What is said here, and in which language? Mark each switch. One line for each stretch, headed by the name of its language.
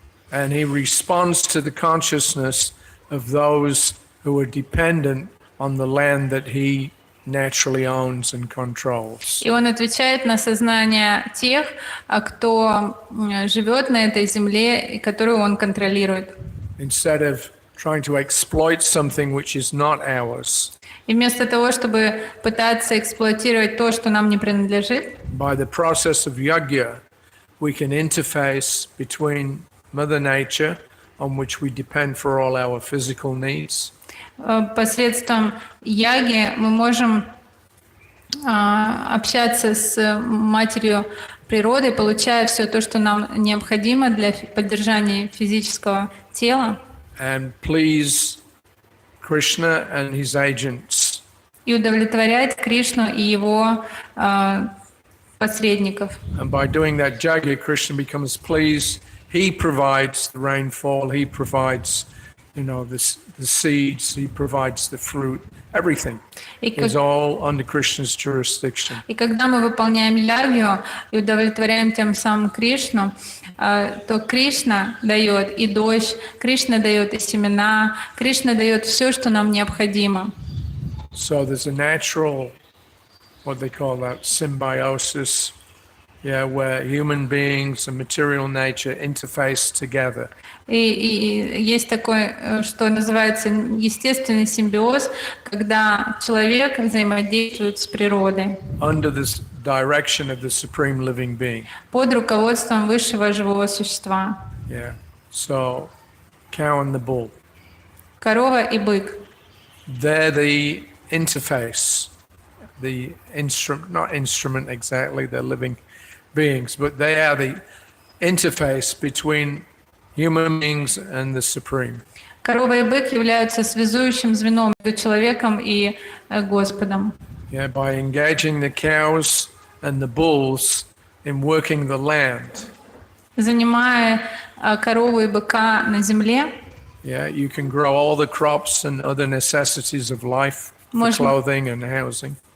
English: And he responds to the consciousness of those who are dependent on the land that he naturally owns and controls.
Russian: И он отвечает на сознание тех, кто живет на этой земле и которую он контролирует.
English: Instead of trying to exploit something which is not ours,
Russian: И вместо того, чтобы пытаться эксплуатировать то, что нам не принадлежит,
English: by the process of yajna, we can interface between Mother Nature, on which we depend for all our physical needs,
Russian: посредством яги мы можем общаться с матерью природы, получая все то, что нам необходимо для поддержания физического тела,
English: and please Krishna and his agents.
Russian: и удовлетворять Кришну и его посредников.
English: And by doing that yajna, Krishna becomes pleased. He provides the rainfall. He provides, the seeds. He provides the fruit. Everything is all under Krishna's jurisdiction.
Russian: И когда мы выполняем ягью и удовлетворяем тем самым Кришну, то Кришна дает и дождь, Кришна дает и семена, Кришна дает все, что нам необходимо.
English: So there's a natural, what they call that, symbiosis, where human beings and material nature interface together.
Russian: И есть такое, что называется естественный симбиоз, когда человек взаимодействует с природой.
English: Under the direction of the supreme living being.
Russian: Под руководством высшего живого существа.
English: Yeah. So, cow and the bull.
Russian: Корова и бык.
English: They're the interface, the instrument, not instrument exactly, they're living beings, but they are the interface between human beings and the Supreme.
Russian: Корова и бык являются связующим звеном между человеком и Господом.
English: Yeah, by engaging the cows and the bulls in working the land.
Russian: Занимая корову и быка на земле,
English: yeah, you can grow all the crops and other necessities of life, for clothing and housing.